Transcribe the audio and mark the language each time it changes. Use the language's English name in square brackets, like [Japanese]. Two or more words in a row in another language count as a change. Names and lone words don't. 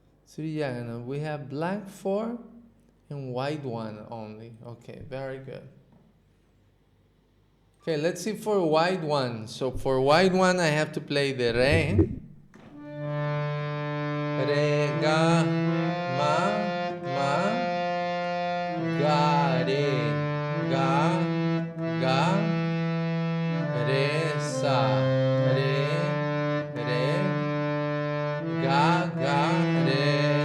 [English] Sri Jagannath. We have black 4 and white 1 only. Okay, very good. Okay, let's see for white 1. So for white 1, I have to play the re, ga, ma, ga, ga, re, sa, re, ga, re.